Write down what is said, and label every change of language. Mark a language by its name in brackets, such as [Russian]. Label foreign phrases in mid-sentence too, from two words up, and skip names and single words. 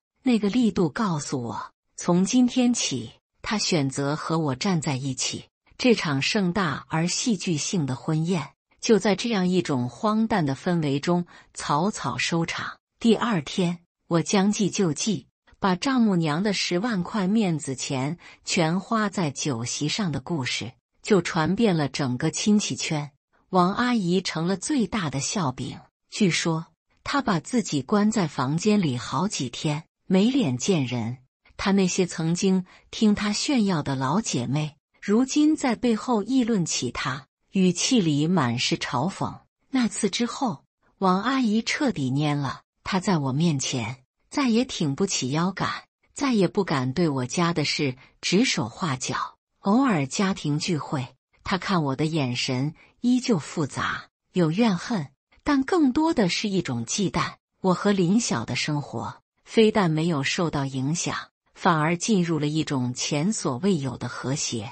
[Chinese] 那個力度告訴我，從今天起，她選擇和我站在一起。這場盛大而戲劇性的婚宴，就在這樣一種荒誕的氛圍中草草收場。第二天，我將計就計，把丈母娘的10萬塊面子錢全花在酒席上的故事，就傳遍了整個親戚圈。王阿姨成了最大的笑柄。據說，她把自己關在房間裡好幾天，沒臉見人。她那些曾經聽她炫耀的老姐妹，如今在背後議論起她，語氣裡滿是嘲諷。那次之後，王阿姨徹底蔫了。她在我面前再也挺不起腰桿，再也不敢對我家的事指手畫腳。偶爾家庭聚會，她看我的眼神依舊複雜，有怨恨，但更多的是一種忌憚。我和林曉的生活非但沒有受到影響，反而進入了一種前所未有的和諧。